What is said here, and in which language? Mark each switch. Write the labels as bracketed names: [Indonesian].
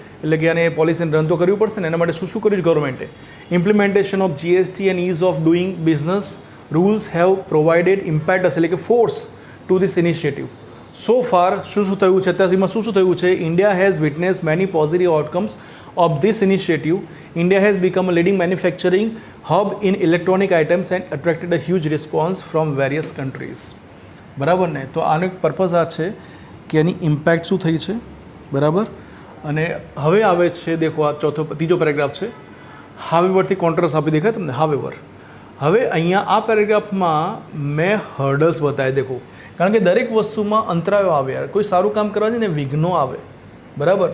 [Gujarati] એટલે કે આને પોલિસીને રન તો કરવી પડશે ને, એના માટે શું શું કર્યું છે ગવર્મેન્ટે. [English] implementation of GST and ease of doing business rules have provided impact [Gujarati] એટલે કે [English] Force to this initiative. So far [Gujarati] શું શું થયું છે, અત્યાર સુધીમાં શું શું થયું છે. [English] India has witness many positive outcomes of this initiative. India has become a leading manufacturing hub in electronic items and attracted a huge response from various countries. [Gujarati] બરાબર ને. તો આનો એક પર્પઝ આ છે કે એની ઇમ્પેક્ટ શું થઈ છે, બરાબર. અને હવે આવે છે, દેખો આ ત્રીજો પેરેગ્રાફ છે. હાવેવરથી કોન્ટ્રાસ્ટ આપી દેખાય તમને, હાવેવર. હવે અહીંયા આ પેરેગ્રાફમાં મેં હર્ડલ્સ બતાવી. દેખો, કારણ કે દરેક વસ્તુમાં અંતરાયો આવે યાર. કોઈ સારું કામ કરવા છે ને વિઘ્નો આવે, બરાબર.